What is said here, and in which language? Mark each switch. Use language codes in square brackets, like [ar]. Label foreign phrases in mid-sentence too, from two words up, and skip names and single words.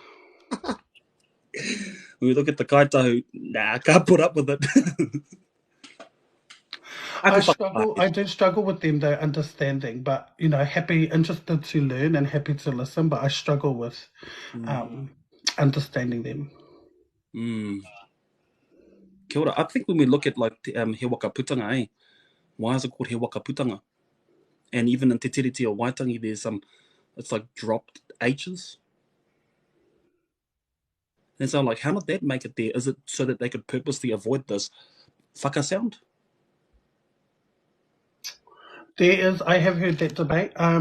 [en] When we look at the kaitahu, nah, I can't put up with it. I do struggle with them though, understanding, but you know, interested to learn and happy to listen, but I struggle with understanding them. Kia ora. I think when we look at like [mi] he waka putanga, [en] why is it called [mi] he waka putanga? [en] And even in Te Tiriti or Waitangi, there's it's like dropped H's. And so, like, how did that make it there? Is it so that they could purposely avoid this whaka sound? I have heard that debate.